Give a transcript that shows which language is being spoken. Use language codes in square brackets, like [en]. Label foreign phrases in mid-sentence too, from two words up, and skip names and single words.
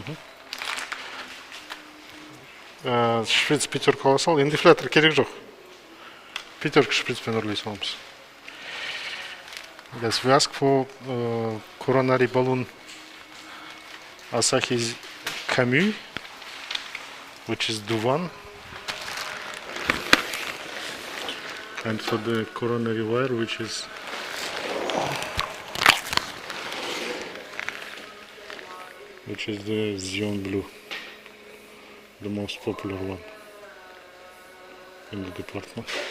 [ru] Шприц пятерку [kk] алсал, индифлятор керек жоқ. Пятерка шприцпен үрлей саламыз. [en] Yes, we ask for coronary balloon Asahi Camus, which is Duvan, and for the coronary wire, which is the Xeon Blue, the most popular one in the department.